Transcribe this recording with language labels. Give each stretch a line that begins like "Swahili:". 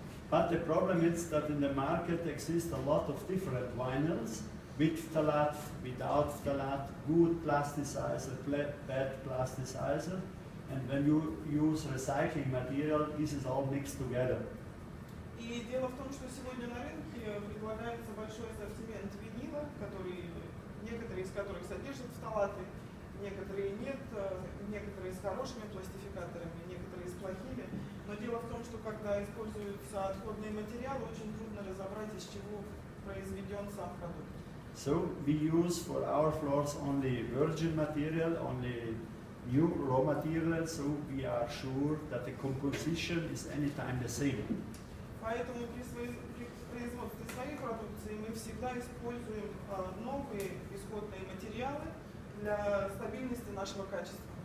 English: But the problem is that in the market exists a lot of different vinyls, with phthalate, without phthalate, good plasticizer, bad plasticizer. And when you use recycling material, this is all mixed together.
Russian: И дело в том, что сегодня на рынке предлагается большой ассортимент винила, некоторые из которых содержат фталаты, некоторые нет, некоторые с хорошими пластификаторами, некоторые с плохими. Но дело в том, что когда используются отходные материалы, очень трудно разобрать, из чего произведен сам продукт.
English: So we use for our floors only virgin material, only new raw material, so we are sure that the composition is anytime the same.
Russian: Поэтому при производстве своей продукции мы всегда используем новые исходные материалы для стабильности нашего качества.